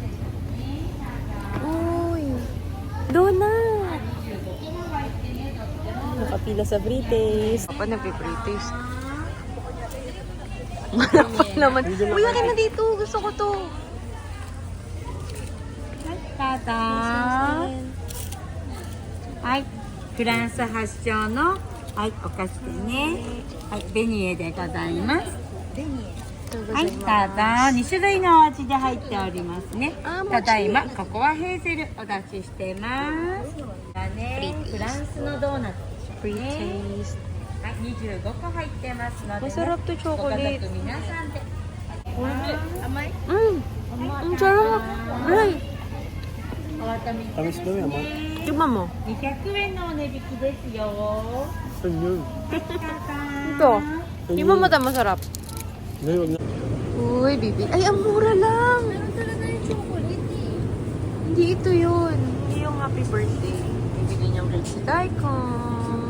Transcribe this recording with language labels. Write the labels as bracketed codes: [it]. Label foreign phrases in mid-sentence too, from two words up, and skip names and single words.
[tl] Uy! Donut! Nakapila sa [en] free taste. [tl] Papa na [en] free taste. [tl] Malapot naman. Uy, akin na dito. Gusto ko to. Tata. [ja] はい。フランス発祥の、はい、お菓子でね。はい、ベニエでございます。はい、どうぞ。2種類のお味で入っておりますね。ただいま、ここはヘーゼルお出ししてます。フランスのドーナツでしょうね。はい、25個入ってますので、ね、 [tl] Masarap to [ja] ご家 chocolate. 族皆さんで。甘い？ [tl] Ang sarap. Ay, [ja] お渡りいただき [tl] Tamis daw yan, ma. tignan mo. [ja] 200 円のお値引きですよ。 [tl] Saan yun? Ito. Tignan mo ito, masarap. Ngayon na. Uy, bibi. Ay, ang mura lang. Hindi ito yun. Hindi yung [en] happy birthday. [tl] Bibili niyang cake si Daikon.